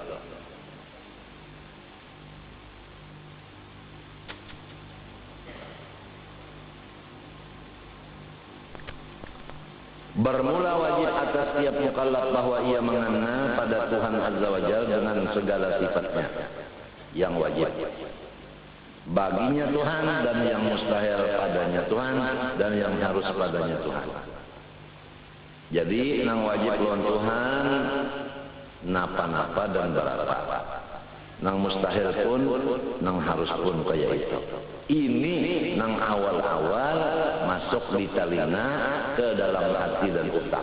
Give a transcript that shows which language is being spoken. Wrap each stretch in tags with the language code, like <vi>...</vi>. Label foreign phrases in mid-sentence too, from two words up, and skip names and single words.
<ms>Bermula wajib atas setiap mukallaf bahwa ia mengenal pada Tuhan</ms> <ar>عز وجل</ar> <ms>dengan segala sifatnya yang wajib baginya Tuhan dan yang mustahil padanya Tuhan dan yang harus padanya Tuhan.</ms> <bjn>Jadi nang wajib lawan Tuhan napa-napa dan berapa. Nang mustahil pun nang harus pun kayak itu. Ini nang awal-awal masuk di telinga ke dalam hati dan otak.</bjn>